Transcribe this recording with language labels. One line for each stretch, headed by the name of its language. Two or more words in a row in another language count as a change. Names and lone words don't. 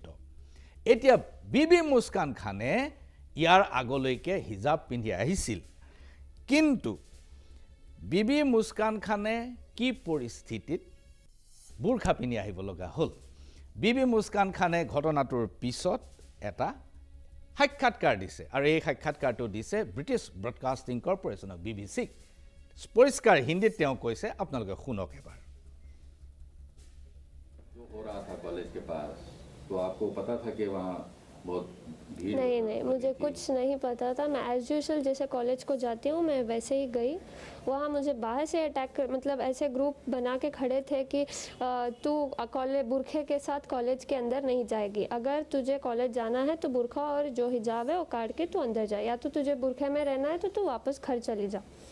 Assamese: এতিয়া বিবি মুস্কান খানে ইয়াৰ আগলৈকে হিজাব পিন্ধি আহিছিল, কিন্তু বিবি মুস্কান খানে কি পৰিস্থিতিত বোৰখা পিন্ধি আহিব লগা হ'ল। বিবি মুস্কান খানে ঘটনাটোৰ পিছত এটা সাক্ষাৎকাৰ দিছে আৰু এই সাক্ষাৎকাৰটো দিছে ব্ৰিটিছ ব্ৰডকাষ্টিং কৰ্পৰেশ্যনক BBCক। পৰিষ্কাৰ হিন্দীত তেওঁ কৈছে, আপোনালোকে শুনক এবাৰ।
Hindi: हो रहा था कॉलेज के पास, तो आपको पता था कि वहाँ बहुत भीड़? नहीं मुझे कुछ नहीं पता था। मैं
English: as usual
Hindi: जैसे कॉलेज को जाती हूँ मैं वैसे ही गई। वहाँ मुझे बाहर से अटैक मतलब ऐसे ग्रुप बना के खड़े थे कि तू कॉलेज बुरखे के साथ कॉलेज के अंदर नहीं जाएगी, अगर तुझे कॉलेज जाना है तो बुरखा और जो हिजाब है वो काट के तू अंदर जा, या तो तुझे बुरखे में रहना है तो तू वापस घर चली जा।